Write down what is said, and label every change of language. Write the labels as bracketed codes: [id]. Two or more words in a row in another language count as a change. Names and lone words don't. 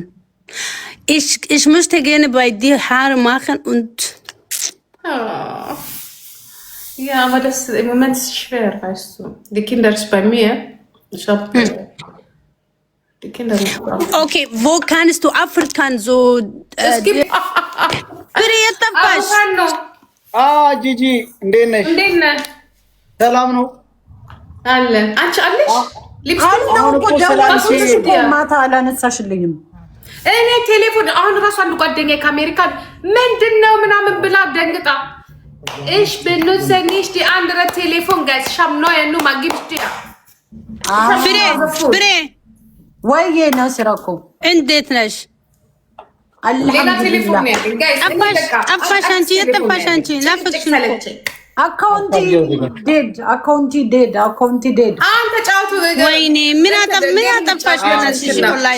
[de] Ich möchte gerne bei dir Haare machen und Oh. Ja, aber das im Moment ist schwer, weißt du. Die Kinder sind bei mir. Ich habe die Kinder nicht drauf. Okay, wo kannst du Afrika so Es gibt [am] ጂጂ እንዴት ነሽ? እንዴት ነህ? ሰላም ነው አለን። አንቺ አለሽ? ማታ አላነሳሽልኝም። እኔ ቴሌፎን አሁን ራሱ አንድ ጓደኛዬ ከአሜሪካን ምንድነው ምናምን ብላ ደንግጣ [de] Ich benutze nicht die andere Telefon, guys. Ich habe neue Nummer. Gib's dir. [am] Bre. ወይዬ ናስራ እኮ እንዴት ነሽ? ሌላ ቴሌፎን ነው ያለኝ ጋይስ። አፋሽ አንቺ የጠፋሽ አንቺ ናፍቅሽኝ እኮ። [en] account dead [am] አንተ ጫውቱ ወይኔ ምን አጠፋሽ? በእናትሽ ኦንላይን